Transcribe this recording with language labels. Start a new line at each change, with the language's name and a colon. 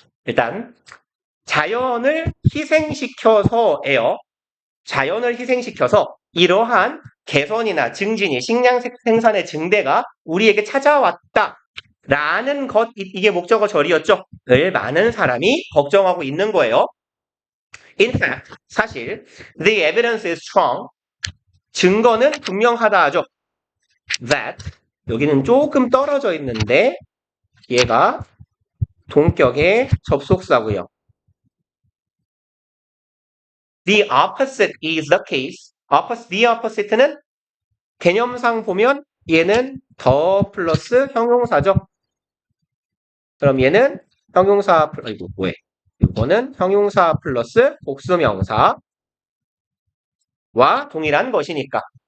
Korean: 일단 자연을 희생시켜서예요. 자연을 희생시켜서 이러한 개선이나 증진이 식량 생산의 증대가 우리에게 찾아왔다. 라는 것, 이게 목적어 절이었죠. 을 많은 사람이 걱정하고 있는 거예요.
English: In fact, 사실 the evidence is strong.
Korean: 증거는 분명하다 하죠. That 여기는 조금 떨어져 있는데 얘가 동격의 접속사고요.
English: The opposite is the case.
Korean: the opposite는 개념상 보면 얘는 더 플러스 형용사죠. 그럼 얘는 형용사, 이거 뭐해? 이거는 형용사 플러스 복수명사와 동일한 것이니까.